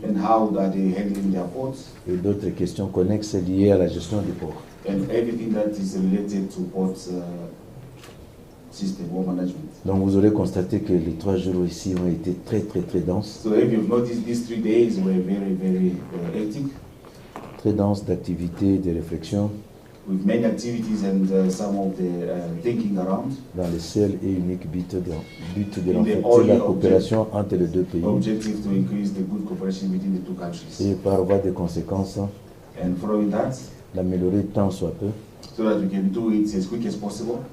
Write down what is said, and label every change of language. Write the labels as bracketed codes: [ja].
[en] and how that they handling their ports [fr] et d'autres questions connexes liées à la gestion du port. [en] and everything that is related to port system or management. [fr] Donc vous aurez constaté que les 3 jours ici ont été très denses, [en] So if you've noticed, these 3 days were very hectic, [fr] très denses d'activités, de réflexions, [en] with many activities and some of the thinking around. [fr] Dans le seul et unique but de [en] In the [fr] renforcer [en] only [fr] la coopération entre les deux pays [en] objective to increase the good cooperation between the two countries. [fr] et par voie de conséquence [en] And following that, [fr] d'améliorer tant soit peu [en] so that we can do it as quick as possible,